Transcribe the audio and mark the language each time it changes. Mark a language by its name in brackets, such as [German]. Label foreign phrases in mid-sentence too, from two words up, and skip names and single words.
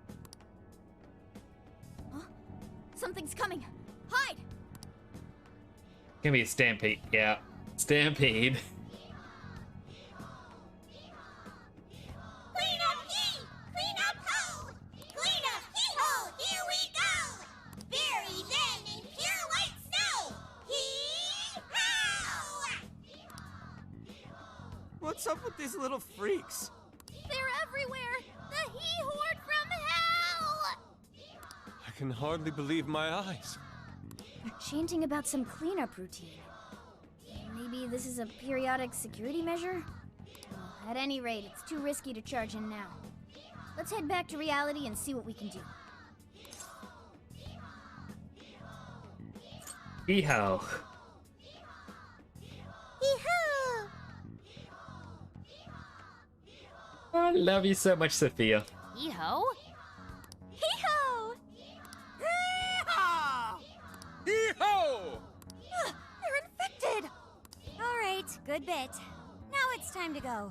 [English] Huh? Something's coming. Hide! Gonna be a stampede. Yeah, stampede. Clean up he! Clean up ho! Clean up hee-ho! Here we go! Bury them in pure white snow! Hee-haw! What's up with these little freaks? They're everywhere! The he-horde from hell! I can hardly believe my eyes. They're chanting about some cleanup routine. Maybe this is a periodic security measure? Well, at any rate, it's too risky to charge in now. Let's head back to reality and see what we can do. Hee-ho. Hee-ho! I love you so much, Sophia. Hee-ho? Hee-ho! Hee-haw! Hee-ho! They're infected! Alright, good bit. Now it's time to go.